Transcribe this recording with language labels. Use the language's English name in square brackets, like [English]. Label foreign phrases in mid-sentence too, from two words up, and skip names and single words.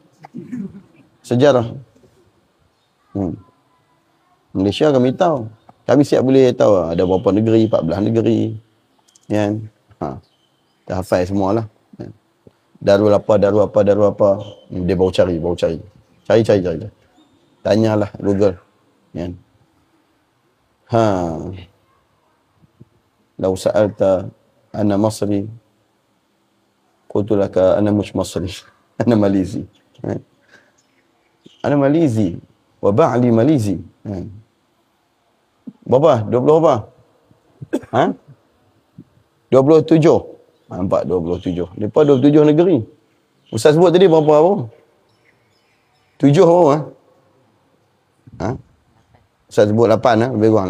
[Malay] Sejarah. Malaysia kami tahu. Kami siap boleh tahu ada berapa negeri, 14 negeri. Kan? Dah hafal semualah. Darul apa. Dia baru cari. Cari. Tanyalah Google. Kan? [Arabic] لو سألت أنا مصري، قلت لك أنا مش مصري. أنا ماليزي. أنا ماليزي. وبعلي ماليزي. [Malay] Berapa? 20 berapa? 27. Nampak 27. Lepas 27 negeri. Ustaz sebut tadi berapa? 7 berapa? Ustaz sebut 8 lebih kurang.